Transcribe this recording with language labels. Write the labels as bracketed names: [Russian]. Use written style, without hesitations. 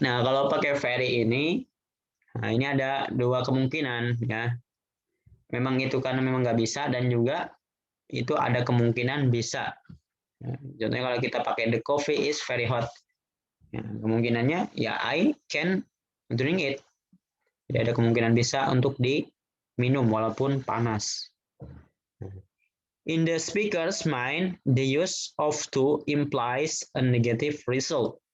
[Indonesian] Nah, kalau pakai very ini, nah ini ada dua kemungkinan ya. Memang itu karena memang nggak bisa dan juga itu ada kemungkinan bisa. Nah, contohnya kalau kita pakai [English] the coffee is very hot. [Indonesian] Ya, kemungkinannya ya [English] I can drink it. [Indonesian] Jadi ada kemungkinan bisa untuk diminum walaupun panas. [English] In the speaker's mind, the use of to implies a negative result.